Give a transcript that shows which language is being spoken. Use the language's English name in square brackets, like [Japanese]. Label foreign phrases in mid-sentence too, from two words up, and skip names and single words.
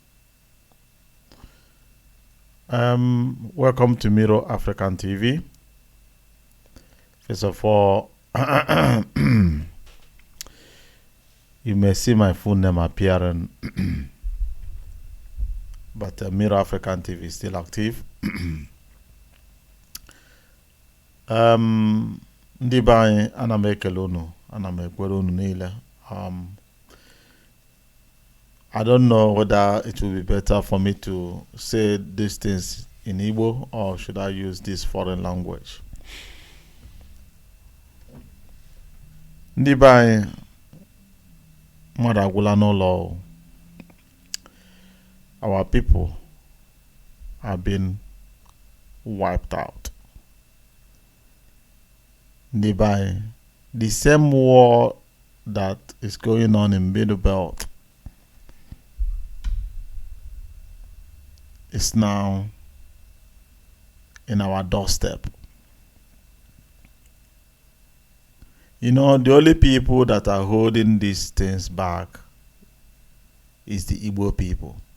[English] Welcome to Miro African TV. First of all, you may see my full name appearing, but Miro African TV is still active. [Igbo] Ndigbo anyị, ana m ekele unu, ana m ekwere unu niile. [English] I don't know whether it will be better for me to say these things in Igbo or should I use this foreign language. [Igbo] Ndigbo anyị, mmadụ agwụla n'ụlọ. [English] Our people have been wiped out. [Igbo] Ndigbo anyị, [English] the same war that is going on in Middle Belt is now in our doorstep. You know, the only people that are holding these things back is the Igbo people.